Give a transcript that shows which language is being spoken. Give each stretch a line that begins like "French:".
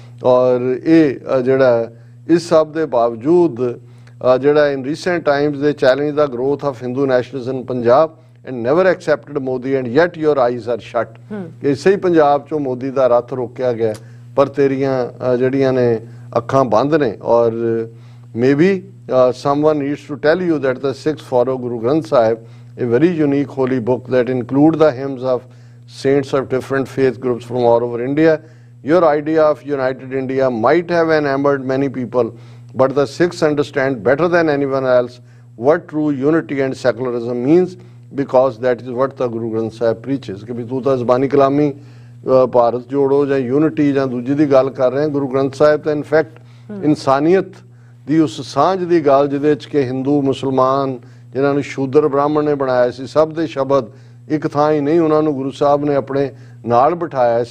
Punjabi: ਔਰ ਇਹ ਜਿਹੜਾ ਇਸ ਸਭ ਦੇ ਬਾਵਜੂਦ ਜਿਹੜਾ
English: in recent times
Punjabi: ਦੇ challenge ਦਾ
English: Growth of Hindu nationalism Punjab and never accepted Modi and yet your eyes are shut.
Punjabi: ਇਸੇ ਹੀ ਪੰਜਾਬ ਚੋਂ ਮੋਦੀ ਦਾ ਰੱਥ ਰੋਕਿਆ ਗਿਆ ਪਰ ਤੇਰੀਆਂ ਜਿਹੜੀਆਂ ਨੇ ਅੱਖਾਂ ਬੰਦ ਨੇ।
English: ਔਰ maybe someone needs to tell you that the Sikhs follow Guru Granth Sahib, a very unique holy book that include the hymns of saints of different faith groups from all over India. Your idea of united India might have enamored many people, but the Sikhs understand better than anyone else what true unity and secularism means, because that is what the Guru Granth Sahib preaches.
Punjabi: ਕਿ ਵੀ ਤੂੰ ਤਾਂ ਜ਼ਬਾਨੀ ਕਲਾਮੀ ਭਾਰਤ ਜੋੜੋ ਜਾਂ unity ਜਾਂ ਦੂਜੀ ਦੀ ਗੱਲ ਕਰ ਰਹੇ। ਗੁਰੂ ਗ੍ਰੰਥ ਸਾਹਿਬ ਤਾਂ ਇਨਫੈਕਟ ਇਨਸਾਨੀਅਤ ਦੀ ਉਸ ਸਾਂਝ ਦੀ ਗੱਲ ਜਿਹਦੇ 'ਚ ਕਿ ਹਿੰਦੂ ਮੁਸਲਮਾਨ ਜਿਨ੍ਹਾਂ ਨੂੰ ਸ਼ੂਦਰ ਬ੍ਰਾਹਮਣ ਨੇ ਬਣਾਇਆ ਸੀ ਸਭ ਦੇ ਸ਼ਬਦ ਇੱਕ ਥਾਂ ਹੀ ਨਹੀਂ, ਉਹਨਾਂ ਨੂੰ ਗੁਰੂ ਸਾਹਿਬ ਨੇ ਆਪਣੇ ਨਾਲ ਬਿਠਾਇਆ।